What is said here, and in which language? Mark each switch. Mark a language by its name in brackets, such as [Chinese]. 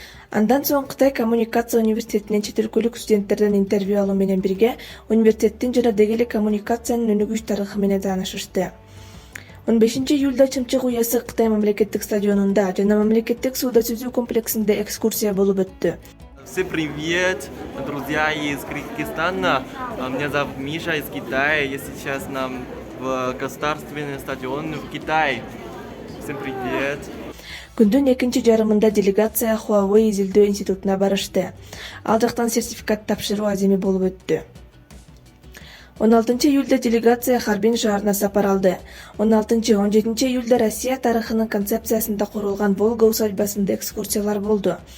[Kyrgyz] Андан соң Кытай коммуникация университетинен чет өлкөлүк студенттерден интервью алуу менен бирге университеттин жана дегелек коммуникациянын өнүгүш тарыхы менен таанышышты. 15 июлда Чымчык уясы Кытай мамлекеттик стадионунда жана мамлекеттик сууда сүзүү комплексинде экскурсия болуп өттү. [Russian] Всем привет, друзья из Кыргызстана. Меня зовут Миша из Китая. Я сейчас в государственный стадион в Китае. Всем привет. [Kyrgyz] Күндүн экинчи жарымында делегация Huawei изилдөө институтуна барышты. Ал жактан сертификат тапшыруу аземи болуп өттү. 16 июлда делегация Харбин шаарына сапар алды. 16-17 июлда Россия тарыхынын концепциясында курулган Волга усадьбасында экскурсиялар болду.